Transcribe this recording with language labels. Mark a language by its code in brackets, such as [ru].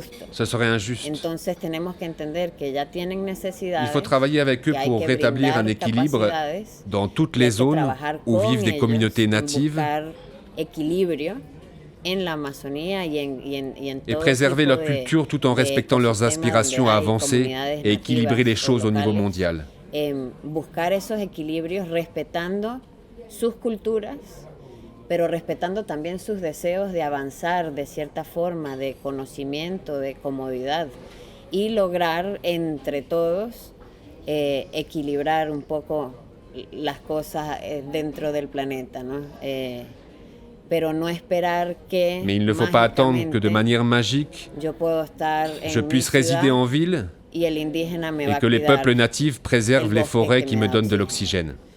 [fr] Ce serait injuste. Il faut travailler avec eux pour rétablir un équilibre dans toutes les zones où vivent des communautés natives et préserver leur culture tout en respectant leurs aspirations à avancer et équilibrer les choses au niveau mondial. [es] Buscar esos equilibrios respetando sus culturas, pero respetando también sus deseos de avanzar de cierta forma, de conocimiento, de comodidad, y lograr entre todos equilibrar un poco las cosas dentro del planeta, ¿no? Pero no esperar que [fr] Mais il ne faut pas attendre que de manière magique, je puisse résider en ville et que les peuples natifs préservent les forêts qui me donnent de l'oxygène.